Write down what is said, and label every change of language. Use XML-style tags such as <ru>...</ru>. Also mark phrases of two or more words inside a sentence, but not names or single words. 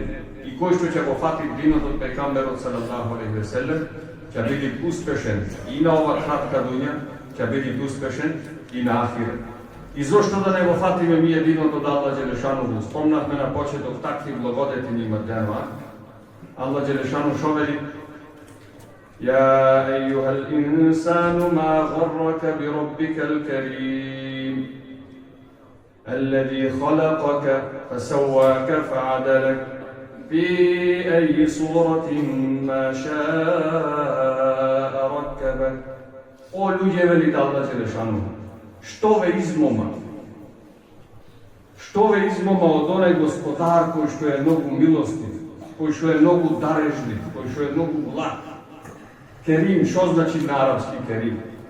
<mk>И кој што ќе го фати динот од пејгамберот</mk> <ar>صلى الله عليه وسلم,</ar> <mk>ќе биде успешен и на ова кратка дуња, ќе биде успешен и на ахирет. И зошто да не го фатиме ние динот од Аллах џелешану? Спомнавме на почеток такви благодети ни има денва. Аллах џелешану шо вели?</mk> <ar>يا أيها الإنسان ما غرك بربك الكريم الذي خلقك فسواك فعدلك في أي صورة ما شاء ركبك.</ar> <mk>О луѓе, вели Аллах џелешану, што ве измома? Што ве измома од онај Господар кој што е многу милостив, кој што е многу дарежлив, кој што е многу благ? Керим, што значи на арапски керим?</mk>